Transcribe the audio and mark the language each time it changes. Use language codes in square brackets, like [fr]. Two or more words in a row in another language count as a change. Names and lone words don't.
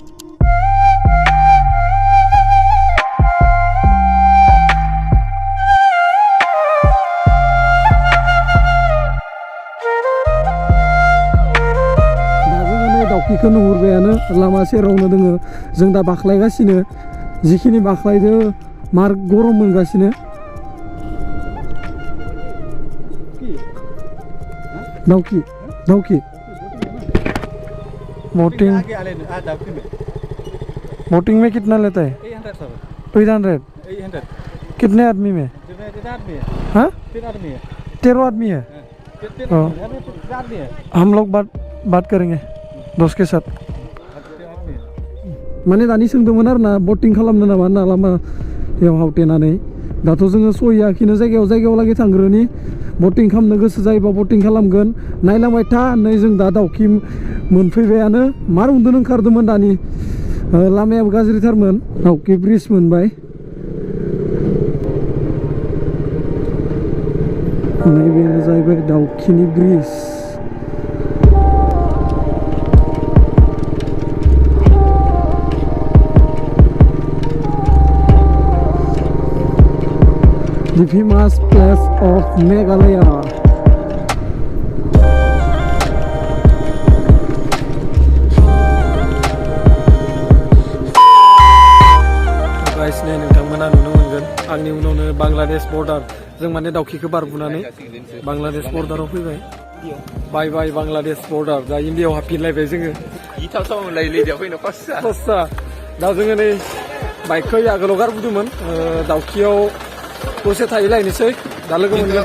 [brx] दाउखिखौ नुहुरबायानो लामा सेरावनो दोङो जों दा बाख्लायगासिनो जिखिनि बाख्लायदो मार गरम मोनगासिनो [hi] दाउखि बोटिंग में कितना लेता है 800 कितने आदमी में हाँ 13 आदमी है हम लोग बात करेंगे दोस्त के साथ [brx] माने दानि सोंदोंमोन आरोना बोटिं खालामनो नामा होनना लामायाव हावटेनानै दाथ' जोङो सहैयाखैनो जायगायाव लागै थांग्रोनि बोटिं खालामनो गोसो जायोबा बोटिं खालामगोन नायलांबाय था नै जों दा दाउखि मोनफैबायानो मार उन्दुनो ओंखारदोंमोन दानि लामायाबो गाज्रिथारमोन दाउखि ब्रिज मोनबाय नैबेनो जाहैबाय दाउखिनि ब्रिज [en] The famous place of Meghalaya. [brx] Guys, नै नोंथांमोना नुनो मोनगोन आंनि उनावनो बांलादेश बर्डार जों माने दाउखिखौ बारबोनानै बांलादेश बर्डाराव फैबाय बाय बाय बांलादेश बर्डार दा इन्डियायाव हाबफिनलायबाय जोङो गिथाव मोनलायो फैनो खस्था दा जोङो नै बाइकखौ आगोलाव गारबोदोंमोन दाउखियाव दसे थाहैलायनोसै दा लोगो मोनगोन